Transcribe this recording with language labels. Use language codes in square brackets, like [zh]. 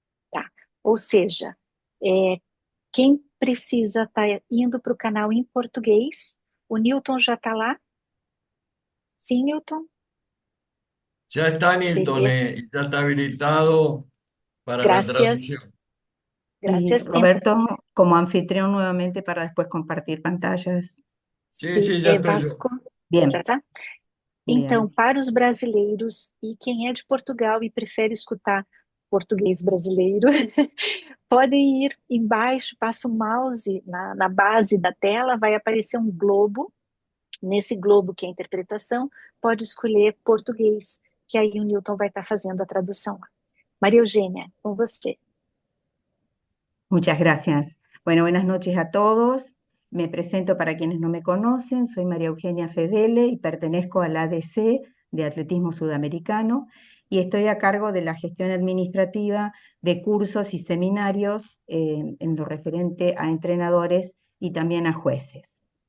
[pt] Tá. Ou seja, quem precisa estar indo para o canal em português, o Newton já está lá? Sim, Newton? [es] Ya está Newton, [pt] Beleza. [es] y ya está habilitado para la Gracias. traducción. Y Gracias. Roberto, como anfitrión nuevamente para después compartir pantallas. Sí, ya estoy yo. Vasco, Bien, [pt] já está? [es] bien. [pt] Então, para os brasileiros e quem é de Portugal e prefere escutar português brasileiro, podem ir embaixo, passa o mouse na base da tela, vai aparecer um globo. Nesse globo que é a interpretação, pode escolher português, que aí o Newton vai estar fazendo a tradução. Maria Eugênia, com você. [es] Muchas gracias. Bueno, buenas noches a todos. Me presento para quienes no me conocen. Soy María Eugenia Fedele y pertenezco al ADC de Atletismo Sudamericano y estoy a cargo de la gestión administrativa de cursos y seminarios en lo referente a entrenadores y también a jueces.